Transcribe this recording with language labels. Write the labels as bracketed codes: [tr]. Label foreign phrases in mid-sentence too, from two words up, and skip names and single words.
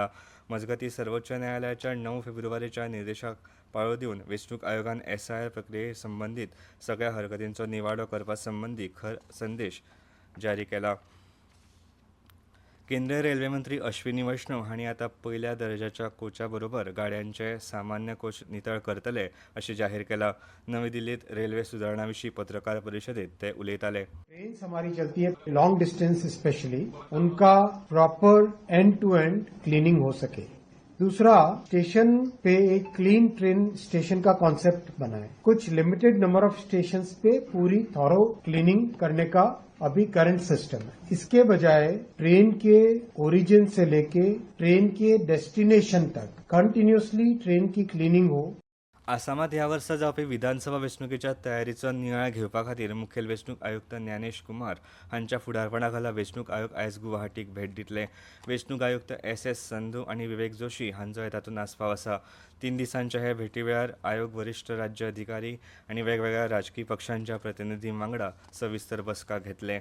[kok] मजगतीं सर्वोच्च न्यायालयाच्या 9 फेब्रुवारीच्या निर्देशाक पाळो दिवन वेंचणूक आयोगान SIR प्रक्रिये संबंदीत सगळ्या हरकतींचो निवाडो करपा संबंदी खर संदेश जारी केला. केंद्रीय रेल्वे मंत्री अश्विनी वैष्णव हांणी आतां पयल्या दर्जाच्या कोचा बरोबर गाड्यांचे सामान्य कोच नितळ करतले अशें जाहीर केलां. नवी दिल्लीत रेल्वे सुदारणा विशीं पत्रकार परिशदेत ते उलयताले. [en] ट्रेन्स [hi] हमारी चलती है [en] long distance specially, उनका proper end to end cleaning [hi] हो सके. दूसरा, स्टेशन पे एक [en] clean train station [hi] का कॉन्सेप्ट बना है. [en] कुछ limited number of stations [hi] पे पूरी [en] thorough cleaning [hi] करने का अभी [en] current system है. [hi] इसके बजाय ट्रेन के ओरिजिन से लेके ट्रेन के डेस्टिनेशन तक कंटिन्यूअसली ट्रेन की क्लीनिंग हो. [kok] आसामात ह्या वर्सा जावपी विधानसभा वेंचणुकेच्या तयारीचो नियाळ घेवपा खातीर मुखेल वेंचणूक आयुक्त ज्ञानेश कुमार हांच्या फुडारपणा खाला वेंचणूक आयोग आयज गुवाहाटीक भेट दितले. वेंचणूक आयुक्त SS संधू आनी विवेक जोशी हांचोय तातूंत आस्पाव आसा. 3 दिसांच्या हे भेटी वेळार आयोग वरिश्ठ राज्य अधिकारी आनी वेगवेगळ्या राजकीय पक्षांच्या प्रतिनिधीं वांगडा सविस्तर बसका घेतले.